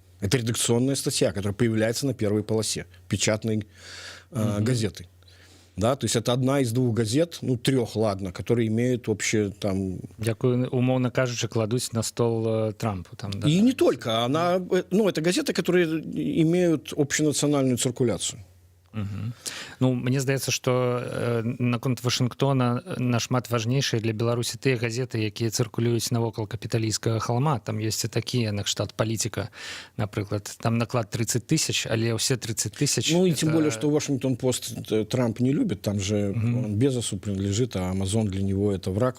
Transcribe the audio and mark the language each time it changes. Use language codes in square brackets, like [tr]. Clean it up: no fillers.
[ru] Это редакционная статья, которая появляется на первой полосе печатной газеты. Да, то есть это одна из двух газет, ну, 3, ладно, которые имеют вообще там... [uk] Якую, умовно кажучи, кладуть на стол Трампу. Там, да? [ru] И не только. Она, ну, это газеты, которые имеют общенациональную циркуляцию. Угу. [be] Ну, мне здаецца, што наконт Вашынгтона нашмат важнейшыя для Беларусі тыя газеты, якія цыркулююць навокал капіталійскага халма. Там ёсць і такія, накшталт «Палітика», напрыклад. Там наклад 30 000, але ўсе 30 000... [ru] Ну, и тем более, что Вашингтон-Пост Трамп не любит. Там же он Безосу принадлежит, а Амазон для него это враг.